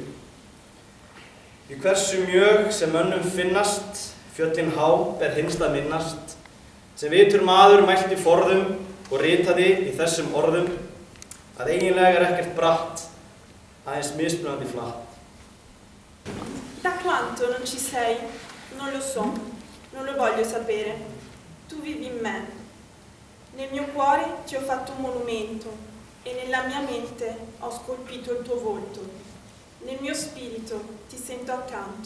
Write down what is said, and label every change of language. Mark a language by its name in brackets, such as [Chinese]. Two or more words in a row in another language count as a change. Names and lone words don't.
[Icelandic] Í hversu mjög sem mönnum finnast, fjöllin há ber hinst að minnast, sem vitur maður mælti forðum og ritaði í þessum orðum, að eiginlega ekkert bratt, aðeins mismunandi flatt. [Italian] Da quanto non ci sei, non lo so, non lo voglio sapere. Tu vivi in me. Nel mio cuore ti ho fatto un monumento e nella mia mente ho scolpito il tuo volto. Nel mio spirito ti sento accanto.